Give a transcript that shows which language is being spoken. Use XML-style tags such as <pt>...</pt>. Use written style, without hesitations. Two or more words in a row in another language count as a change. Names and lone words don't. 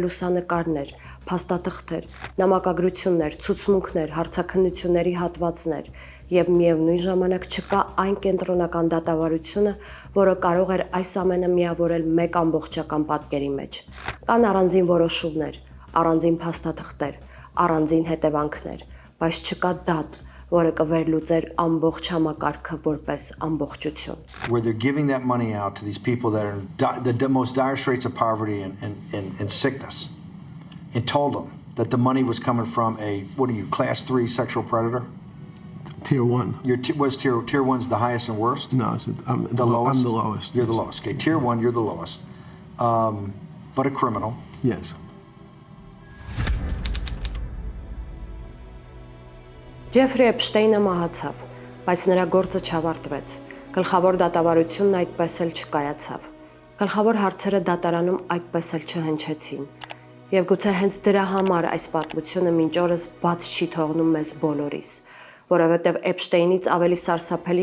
<hy>լուսանկարներ, փաստաթղթեր, նամակագրություններ, ցուցմունքներ, հարցաքննությունների հատվածներ եւ միևնույն ժամանակ չկա այն կենտրոնական դատավարությունը, որը կարող էր այս ամենը միավորել մեկ ամբողջական պատկերի մեջ։ Կան առանձին որոշումներ, առանձին փաստաթղթեր, առանձին հետևանքներ, բայց չկա դատ, որը կվերլուծեր ամբողջ համակարգը որպես ամբողջություն։</hy> <en>Where they're giving that money out to these people that are in the most dire straits of poverty and sickness, and told them that the money was coming from a, what are you, class 3 sexual predator? Tier 1. Was tier 1's the highest and worst? No, I'm the lowest. I'm the lowest. You're the lowest. Okay, tier 1, you're the lowest. But a criminal. Yes.</en> <hy>Ջեֆրի Էփշտեյնը մահացավ, բայց նրա գործը չավարտվեց։ Գլխավոր դատավարությունն այդպես էլ չկայացավ։ Գլխավոր հարցերը դատարանում այդպես էլ չհնչեցին։ Եվ գուցե հենց դրա համար այս պատմությունը մինչ օրս բաց չի թողնում մեզ բոլորիս, որովհետև Էփշտեյնից ավելի սարսափելի</hy>